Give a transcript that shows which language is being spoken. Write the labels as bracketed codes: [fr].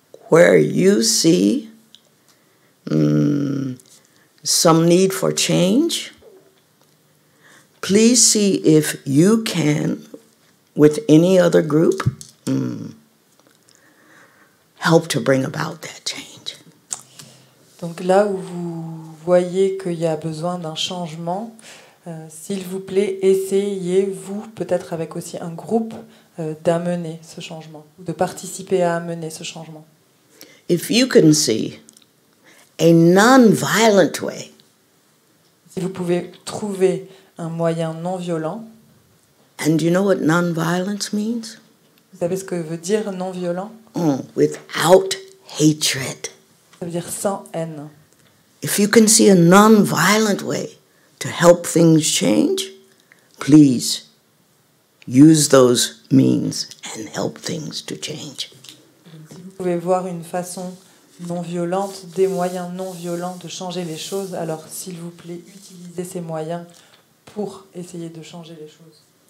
[en] where you see some need for change, please see if you can, with any other group, help to bring about that change. [fr] Donc là où vous voyez qu'il y a besoin d'un changement, s'il vous plaît, essayez-vous, peut-être avec aussi un groupe, d'amener ce changement, de participer à amener ce changement. [en] If you can see a non-violent way [fr] Si vous pouvez trouver un moyen non violent, [en] And do you know what non-violence means? [fr] vous savez ce que veut dire non violent? [en] Without hatred. [fr] Ça veut dire sans haine. [en] If you can see a non-violent way to help things change, please use those means and help things to change. [fr] Si vous pouvez voir une façon non violente, des moyens non violents de changer les choses, alors s'il vous plaît, utilisez ces moyens pour essayer de changer les choses.